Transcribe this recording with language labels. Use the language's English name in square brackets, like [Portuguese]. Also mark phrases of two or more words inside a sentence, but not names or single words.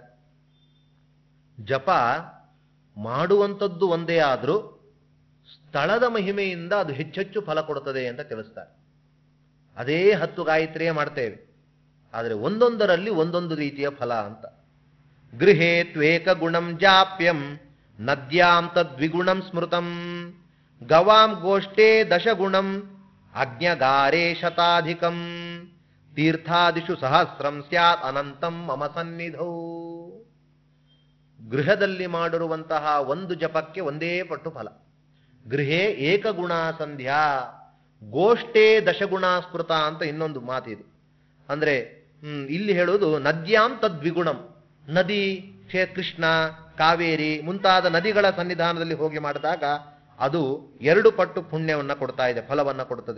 [Kannada] ಜಪ ಮಾಡುವಂಥದ್ದು ಒಂದೇ ಆದ್ರೂ ಸ್ಥಳದ ಮಹಿಮೆಯಿಂದ ಅದು ಹೆಚ್ಚೆಚ್ಚು ಫಲ ಕೊಡುತ್ತದೆ ಅಂತ ತಿಳಿಸ್ತಾರೆ. ಅದೇ 10 ಗಾಯತ್ರಿಯೇ ಮಾಡ್ತೇವೆ, ಆದರೆ ಒಂದೊಂದರಲ್ಲಿ ಒಂದೊಂದು ರೀತಿಯ ಫಲ ಅಂತ. [Sanskrit] ಗೃಹೇ ತ್ವೇಕ ಗುಣಂ ಜಾಪ್ಯಂ ನದ್ಯಾಂ ತದ್ವಿಗುಣಂ ಸ್ಮೃತಂ ಗವಾಂ ಗೋಷ್ಠೇ ದಶಗುಣಂ ಅಜ್ಞಗಾರೇ ಶತಾಧಿಕಂ ತೀರ್ಥಾದಿಷು ಸಹಸ್ರಂ ಸ್ಯಾತ್ ಅನಂತಂ ಮಮ ಸನ್ನಿಧೌ. [Kannada] ಗೃಹದಲ್ಲಿ ಮಾಡಿರುವಂತಹ ಒಂದು ಜಪಕ್ಕೆ ಒಂದೇ ಪಟ್ಟು ಫಲ. [Sanskrit] ಗೃಹೇ ಏಕಗುಣ ಸಂಧ್ಯಾ ಗೋಷ್ಠೇ ದಶಗುಣ ಸ್ಮೃತ [Kannada] ಅಂತ ಇನ್ನೊಂದು ಮಾತಿದು. ಅಂದ್ರೆ ಇಲ್ಲಿ ಹೇಳುವುದು [Sanskrit] ನದ್ಯಾಂ ತದ್ವಿಗುಣಂ, [Kannada] ನದಿ ಕೃಷ್ಣ, ಕಾವೇರಿ ಮುಂತಾದ ನದಿಗಳ ಸನ್ನಿಧಾನದಲ್ಲಿ ಹೋಗಿ ಮಾಡಿದಾಗ ಅದು 2 ಪಟ್ಟು ಪುಣ್ಯವನ್ನ ಕೊಡ್ತಾ ಇದೆ, ಫಲವನ್ನ ಕೊಡುತ್ತದೆ.